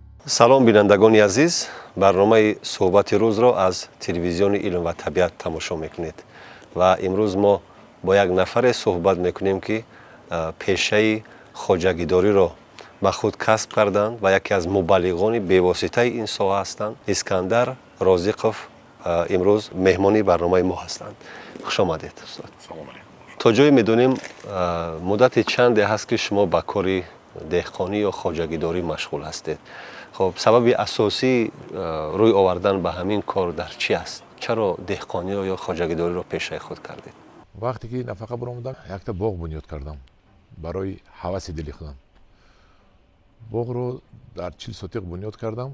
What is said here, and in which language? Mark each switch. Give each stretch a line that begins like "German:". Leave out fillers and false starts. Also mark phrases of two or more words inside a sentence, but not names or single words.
Tajik: салом бинандагони азиз, барномаи суҳбати рӯзро аз телевизиони илм ва табиат тамошо мекунед ва имрӯз мо бо як нафаре суҳбат мекунем ки пешаи хоҷагидориро ба худ касб карданд ва яке аз мубаллиғони бевоситаи ин соҳа ҳастанд. Искандар Розиқов имрӯз меҳмони барномаи мо ҳастанд. хушомадед устод. то ҷое медонем муддати чанде ҳаст ки шумо ба кори деҳқонӣ ё хоҷагидорӣ машғул ҳастед. хуб сабаби асосии рӯй овардан ба ҳамин кор дар чӣ аст? чаро деҳқонӣ ё хоҷагидорӣ ро пеши худ кардед? вақте ки нафақа баромадам як то боғ бунёд кардам барои ҳаваси дили худам. боғ ро дар 40 сотиқ бунёд кардам.